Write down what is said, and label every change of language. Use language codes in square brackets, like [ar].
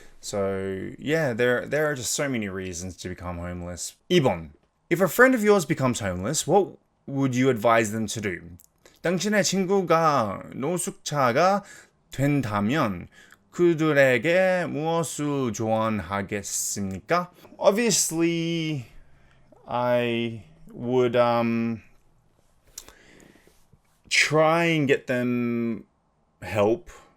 [en] So yeah, there are just so many reasons to become homeless. [ko] 2번. [en] If a friend of yours becomes homeless, what would you advise them to do? [ko] 당신의 친구가 노숙자가 된다면 그들에게 무엇을 조언하겠습니까? [en] Obviously, I would try and get them help.